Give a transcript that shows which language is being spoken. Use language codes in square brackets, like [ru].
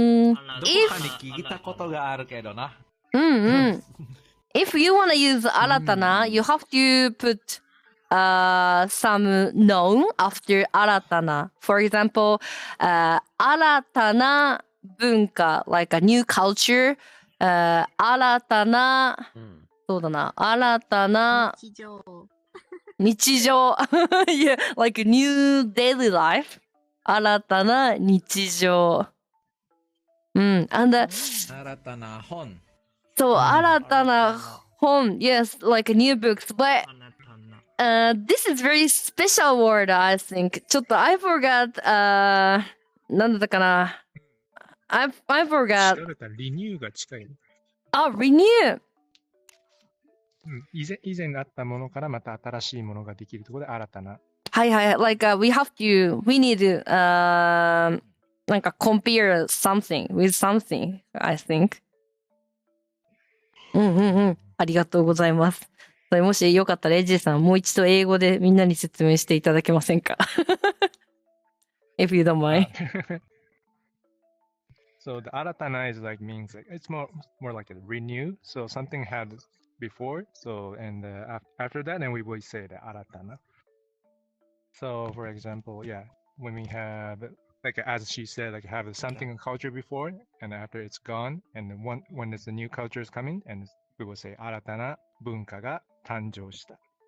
[ja] どこかに聞いたことがあるけどな。 [en] If you want to use 新たな、you have to put some noun after 新たな。 For example, 新たな文化、like a new culture, [ja] 新たな、そうだな、新たな日常。 [en] yeah, like a new daily life. [ja] 新たな日常。and 新たな本。そう、新たな本。 [en] Yes, like new books. But this is very special word, I think. [ja] ちょっと [en] I forgot, [ja] なんだったかな。 [en] I forgot. [ja] 調べたらリニューが近い。あ、renew! 以前あったものからまた新しいものができるところで新たな。はいはい。 [en] Like, we need to, なんか compare something with something, I think. [ja] ありがとうございます。それもしよかったら、エイジさん、もう一度英語でみんなに説明していただけませんか？ [en] If you don't mind. So the 新たな is like means like it's more like a renew. So something had before. So and after that, then we will say the 新たな. So for example, yeah, when we have like as she said, like have something in culture before, and after it's gone, and then when there's a new culture is coming, and we will say [ja] 新たな文化が誕生した.